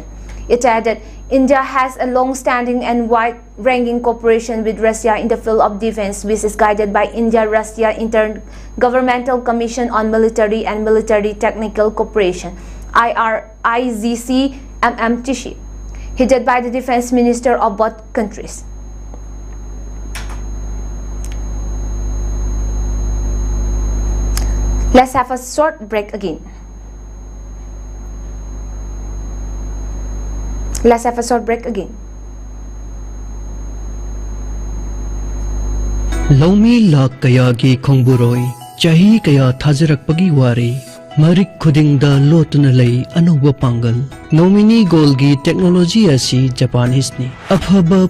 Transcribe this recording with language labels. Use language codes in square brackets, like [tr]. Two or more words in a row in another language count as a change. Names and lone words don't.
[en] It added, India has a long-standing and wide-ranging cooperation with Russia in the field of defense, which is guided by India-Russia Intergovernmental Commission on Military and Military Technical Cooperation, IRIGC-MMTC, headed by the Defense Minister of both countries. Let's have a short break again. Let's have a short break again. [mni] Lomi lak kaya gi khongburoi chahi kaya thajarak pagi wari marik khuding da lotuna lei anuba pangal nomini golgi technology asi Japanese ni afhaba